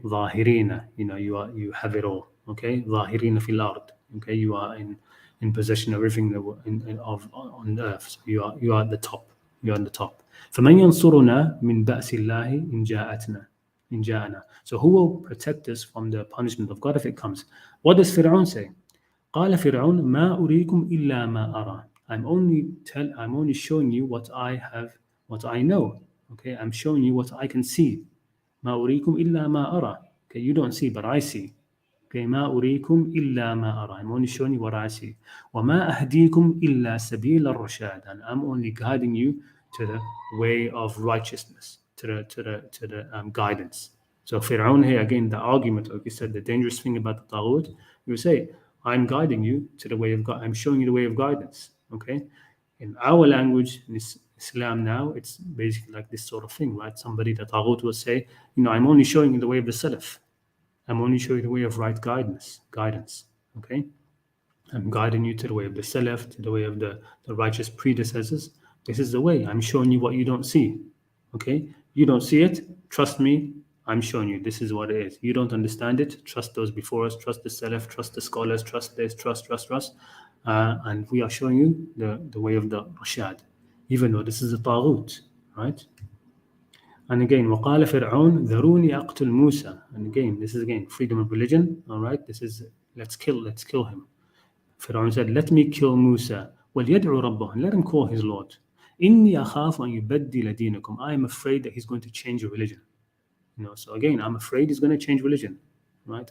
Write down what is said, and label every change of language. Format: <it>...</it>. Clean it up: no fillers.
<en>Zahirina, you have it all. Okay, Zahirina fil ard. Okay, you are in possession of everything on earth. So you are at the top. You're on the top.</en> <ar>فَمَنْ يَنْصُرُنَا مِنْ بَأْسِ اللَّهِ إِنْ جَاءَنَا.</ar> <en>So who will protect us from the punishment of God if it comes? What does Fir'aun say?</en> <ar>قال فرعون ما أريكم إلا ما أرى.</ar> <en>I'm only showing you what I know. Okay, I'm showing you what I can see.</en> <ar>ما أريكم إلا ما أرى.</ar> <en>Okay, you don't see, but I see. Okay,</en> <ar>ما أريكم إلا ما أرى.</ar> <en>I'm only showing you what I see.</en> <ar>وما أهديكم إلا سبيل الرشاد.</ar> <en>And I'm only guiding you to the way of righteousness, to the guidance. So Fir'aun here, again, the argument, like you said, the dangerous thing about the Taghut, you say, I'm guiding you to the way of God. I'm showing you the way of guidance. Okay, in our language, in Islam now, it's basically like this sort of thing, right? Somebody, the Taghut, will say, I'm only showing you the way of the Salaf. I'm only showing you the way of right guidance. Okay, I'm guiding you to the way of the Salaf, to the way of the righteous predecessors. This is the way. I'm showing you what you don't see. Okay, you don't see it. Trust me. I'm showing you this is what it is. You don't understand it. Trust those before us. Trust the Salaf. Trust the scholars. Trust this. Trust. And we are showing you the way of the Rashad, even though this is a Taghut, right? And again,</en> <ar>وقال فرعون ذروني أقتل موسى.</ar> <en>And again, this is again freedom of religion. All right, this is let's kill him. Fir'aun said, "Let me kill Musa.</en> <ar>وَلْيَدْعُ رَبَّهُ,</ar> <en>and let him call his Lord.</en> <ar>إِنِّي أَخَافُ أَنْ يُبَدِّلَ دِينَكُمْ.</ar> <en>I am afraid that he's going to change your religion." So again, I'm afraid he's going to change religion, right?</en>